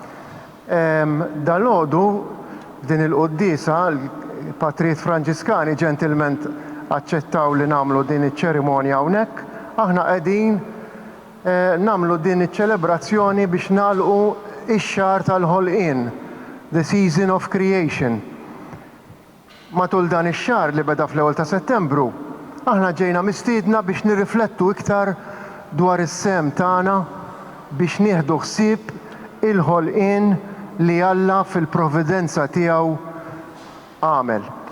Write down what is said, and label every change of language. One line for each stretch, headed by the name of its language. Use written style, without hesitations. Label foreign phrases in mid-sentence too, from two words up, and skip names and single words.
Maltese: Dalgħodu din il-quddiesa l-Patrijiet Franġiskani ġentilment aċċettaw li nagħmlu din iċ-ċerimonja hawnhekk. Aħna qegħdin nagħmlu din iċ-ċelebrazzjoni biex nagħlqu ix-xahar tal-ħolqien,
English: the season of creation.
Maltese: Matul dan ix-xahar li beda fl-ewwel ta' Settembru, aħna ġejna mistiedna biex nirriflettu iktar dwar is-sem tagħna biex nieħdu ħsieb il-ħolqien li Alla fil-provvidenza tiegħu għamel.